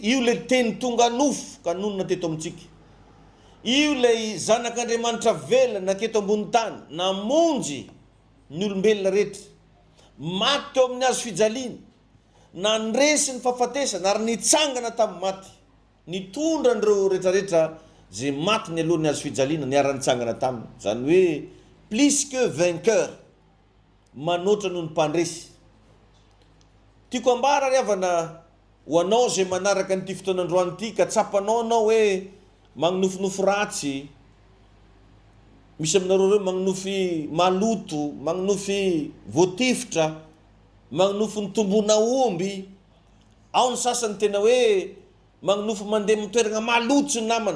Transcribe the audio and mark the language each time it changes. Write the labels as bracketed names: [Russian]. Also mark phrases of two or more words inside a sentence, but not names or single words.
[Malagasy] Io le teny tonga nofo ka nonona teto amintsika. Io le zanak'Andriamanitra velona naketo ambony tany, namonjy ny olombelona rehetra, maty teo amin'ny hazo fijaliana, nandresy ny fahafatesana ary nitsangana tamin'ny maty, nitondra an'ireo rehetrarehetra zay maty ny alohan'ny hazo fijaliana niara-nitsangana taminy. Zany hoe [French] plus que vainqueur, [Malagasy] manoatra noho ny mpandresy. Tiako ambara ry havana ho anao zay manaraka n'ity fotoanandroany ity ka tsapanao anao hoe magnofinofy ratsy, misy aminareo reo magnonofy maloto, magnonofy voatifitra, magnonofy ny tombona omby, ao ny sasany tena hoe magnonofy mandeha mitoerana maloto sy ny namany.